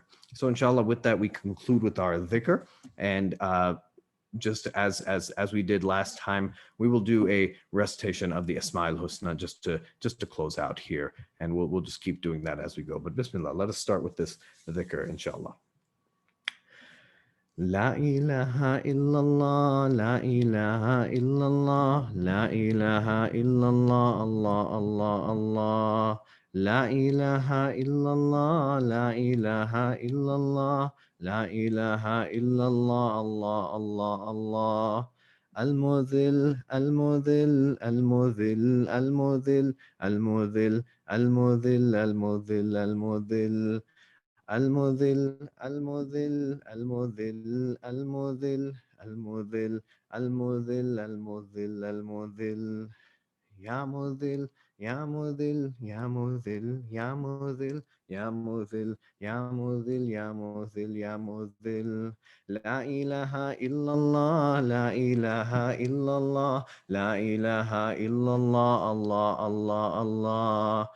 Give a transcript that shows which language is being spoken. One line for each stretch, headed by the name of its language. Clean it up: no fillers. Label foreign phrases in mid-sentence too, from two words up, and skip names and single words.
English: So inshallah, with that, we conclude with our dhikr. And just as we did last time, we will do a recitation of the
Arabic: أسماء الحسنى
English: just to close out here, and we'll just keep doing that as we go. But Bismillah, let us start with this dhikr, inshallah.
Arabic: لا إله إلا الله لا إله إلا الله لا إله إلا الله الله الله الله. لا إله إلا الله لا إله إلا الله لا إله إلا الله الله الله الله. المذل المذل المذل المذل المذل المذل المذل المذل. المذل المذل المذل المذل المذل المذل المذل المذل يا مذل يا مذل يا مذل يا مذل يا مذل يا مذل يا مذل يا مذل لا إله إلا الله لا إله إلا الله لا إله إلا الله الله الله الله